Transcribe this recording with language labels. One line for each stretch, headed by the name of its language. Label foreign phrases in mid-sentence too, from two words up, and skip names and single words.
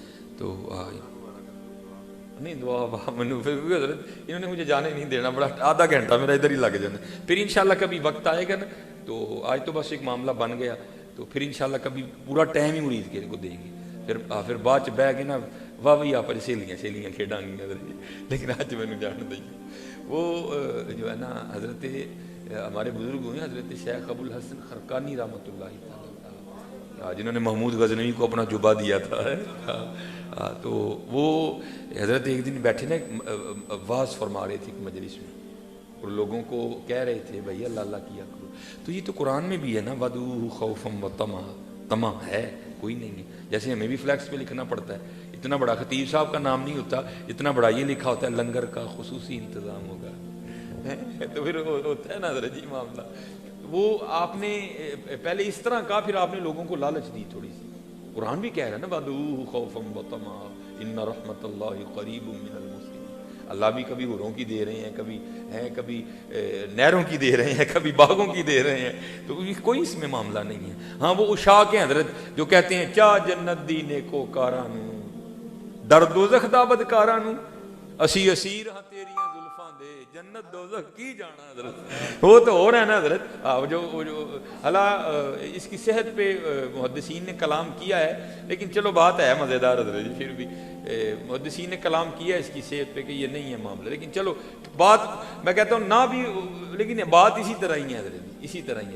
Urdu: تو نہیں دعا حضرت انہوں نے مجھے جانے نہیں دینا، بڑا آدھا گھنٹہ میرا ادھر ہی لگ جانا. پھر انشاءاللہ کبھی وقت آئے گا نا، تو آج تو بس ایک معاملہ بن گیا، تو پھر انشاءاللہ کبھی پورا ٹائم ہی مرید کے کو دیں گے.
Punjabi: پھر بعد چ بہ کے نا واہ بھی آپ سہیلیاں کھیڈاں گی،
Urdu: لیکن آج میں جان دیں وہ جو ہے نا حضرت ہمارے بزرگ ہوئے حضرت شیخ ابو الحسن خرقانی
Arabic: رحمۃ اللہ تعالیٰ،
Urdu: جنہوں نے محمود غزنوی کو اپنا جبہ دیا تھا، تو وہ حضرت ایک دن بیٹھے نا واز فرما رہے تھے ایک مجلس میں، اور لوگوں کو کہہ رہے تھے بھائی اللہ اللہ کیا کرو. تو یہ تو قرآن میں بھی ہے نا،
Arabic: وَدُوهُ خَوْفًا وَطَمَعًا،
Urdu: طمع ہے کوئی نہیں ہے. جیسے ہمیں بھی فلیکس پہ لکھنا پڑتا ہے، اتنا بڑا خطیب صاحب کا نام نہیں ہوتا، اتنا بڑا یہ لکھا ہوتا ہے لنگر کا خصوصی انتظام ہوگا. تو پھر ہوتا ہے نا حضرت جی معاملہ. وہ آپ نے پہلے اس طرح کہا، پھر آپ نے لوگوں کو لالچ دی تھوڑی سی. قرآن بھی کہہ رہا ہے نا
Arabic: وَدُوهُ خَوْفًا وَطَمَعًا إِنَّ رَحْمَتَ اللَّهِ قَرِيبٌ مِّنَ الْمُحْسِنِينَ.
Urdu: اللہ بھی کبھی حوروں کی دے رہے ہیں، کبھی نہروں کی دے رہے ہیں، کبھی باغوں کی دے رہے ہیں. تو کوئی اس میں معاملہ نہیں ہے. ہاں وہ عشاق ہیں حضرت جو کہتے ہیں
Punjabi: کیا جنت دی نیکو کارانو در دوزخ دا بدکارانو اسی اسیر ہاں تیریاں زلفاں دے جنت دوزخ کی جانا.
Urdu: حضرت وہ تو ہو رہا ہے نا حضرت. جو اللہ اس کی صحت پہ محدثین نے کلام کیا ہے، لیکن چلو بات ہے مزیدار حضرت جی. پھر بھی محدثین نے کلام کیا ہے اس کی صحت پہ کہ یہ نہیں ہے معاملہ، لیکن چلو بات میں کہتا ہوں نہ بھی، لیکن بات اسی طرح ہی ہے حضرت جی، اسی طرح ہی ہے.